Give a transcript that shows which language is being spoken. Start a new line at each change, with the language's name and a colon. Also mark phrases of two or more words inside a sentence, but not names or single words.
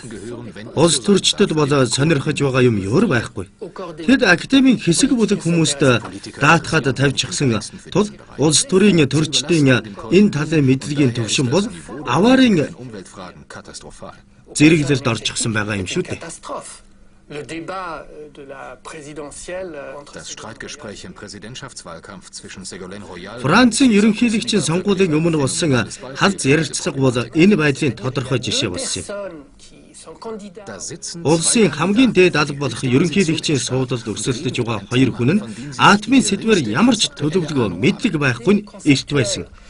Mongolian: Улс төрчдөд бол сонирхож байгаа юм өөр байхгүй. Тэд академийн хэсэг бүлэг хүмүүст даатгаад тавьчихсан тул улс төрийн төрчдийн энэ талын мэдлэгийн төвшин бол аваарын зэрэглэлд орчихсон байгаа юм шүү дээ.
French: Le débat de la présidentielle,
German: das Streitgespräch im Präsidentschaftswahlkampf zwischen Ségolène Royal.
Mongolian: Францын ерөнхийлөгчийн сонгуулийн өмнө болсон халз ярилцлага бол энэ байдлын тодорхой жишээ болсон юм. Улсын хамгийн дээд алба болох ерөнхийлөгчийн суудалд өрсөлдөж байгаа хоёр хүн нь атомын сэдвээр ямар ч төлөвлөгөө мэдлэг байхгүй нь эрт байсан.